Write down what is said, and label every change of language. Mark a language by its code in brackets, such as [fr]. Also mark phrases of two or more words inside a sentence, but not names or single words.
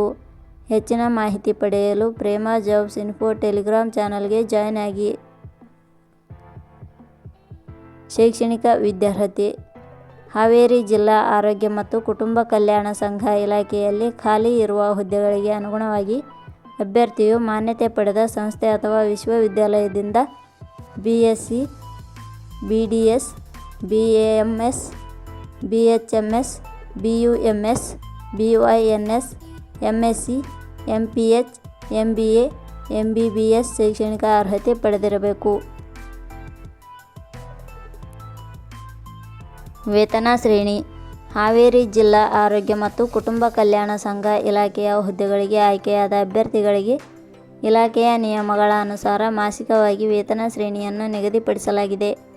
[kn] ಹೆಚ್ಚಿನ ಮಾಹಿತಿ ಪಡೆಯಲು ಪ್ರೇಮ ಜಾಬ್ಸ್ ಇನ್ಫೋ ಟೆಲಿಗ್ರಾಮ್ ಚಾನಲ್ಗೆ ಜಾಯ್ನ್ ಆಗಿ. ಶೈಕ್ಷಣಿಕ ವಿದ್ಯಾರ್ಹತೆ: ಹಾವೇರಿ ಜಿಲ್ಲಾ ಆರೋಗ್ಯ ಮತ್ತು ಕುಟುಂಬ ಕಲ್ಯಾಣ ಸಂಘ ಇಲಾಖೆಯಲ್ಲಿ ಖಾಲಿ ಇರುವ ಹುದ್ದೆಗಳಿಗೆ ಅನುಗುಣವಾಗಿ ಅಭ್ಯರ್ಥಿಯು ಮಾನ್ಯತೆ ಪಡೆದ ಸಂಸ್ಥೆ ಅಥವಾ ವಿಶ್ವವಿದ್ಯಾಲಯದಿಂದ BSc, BDS, BAMS, BHMS, BUMS, BYNS, MSc, MPH, MBA, MBBS ಶೈಕ್ಷಣಿಕ ಅರ್ಹತೆ ಪಡೆದಿರಬೇಕು. ವೇತನ ಶ್ರೇಣಿ: ಹಾವೇರಿ ಜಿಲ್ಲಾ ಆರೋಗ್ಯ ಮತ್ತು ಕುಟುಂಬ ಕಲ್ಯಾಣ ಸಂಘ ಇಲಾಖೆಯ ಹುದ್ದೆಗಳಿಗೆ ಆಯ್ಕೆಯಾದ ಅಭ್ಯರ್ಥಿಗಳಿಗೆ ಇಲಾಖೆಯ ನಿಯಮಗಳ ಅನುಸಾರ ಮಾಸಿಕವಾಗಿ ವೇತನ ಶ್ರೇಣಿಯನ್ನು ನಿಗದಿಪಡಿಸಲಾಗಿದೆ.